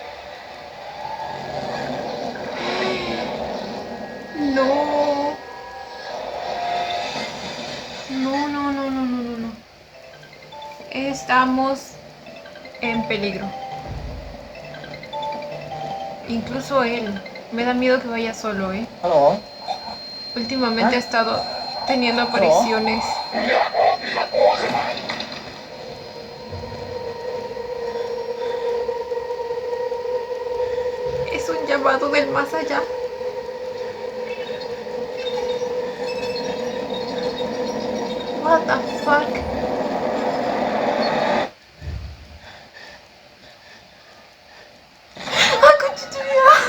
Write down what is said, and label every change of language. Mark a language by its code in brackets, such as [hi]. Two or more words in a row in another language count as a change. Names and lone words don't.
[es] No. No, no, no, no, no, no, no. Estamos en peligro. Incluso él. Me da miedo que vaya solo, ¿eh? [th] ฮัลโหล [es] Últimamente ha estado teniendo apariciones. Es un llamado del más allá. [en] What the fuck? [es] ¡Ah, conchetumare!